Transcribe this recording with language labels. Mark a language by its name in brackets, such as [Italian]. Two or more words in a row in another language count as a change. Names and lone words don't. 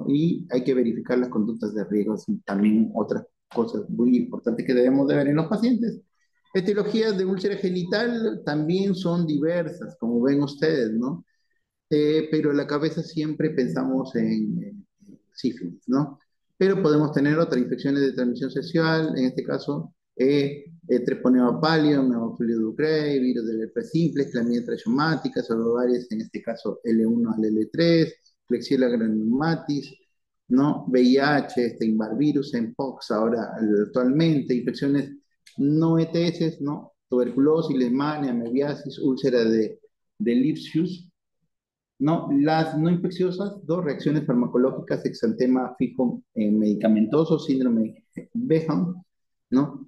[Spanish] Y hay que verificar las conductas de riesgo y también otras cosas muy importantes que debemos de ver en los pacientes. Etiologías de úlcera genital también son diversas, como ven ustedes, ¿no? Pero en la cabeza siempre pensamos en sífilis, ¿no? Pero podemos tener otras infecciones de transmisión sexual, en este caso, treponema pallidum, hemofilia ducrei, virus del herpes simple, clamidia trachomática, varias, en este caso L1 al L3, Klebsiella granulomatis, ¿no? VIH, virus, Mpox, ahora actualmente, infecciones no ETS, ¿no? Tuberculosis, leishmania, mebiasis, úlcera de Lipsius, no, las no infecciosas, dos reacciones farmacológicas, exantema fijo medicamentoso, síndrome Beham, ¿no?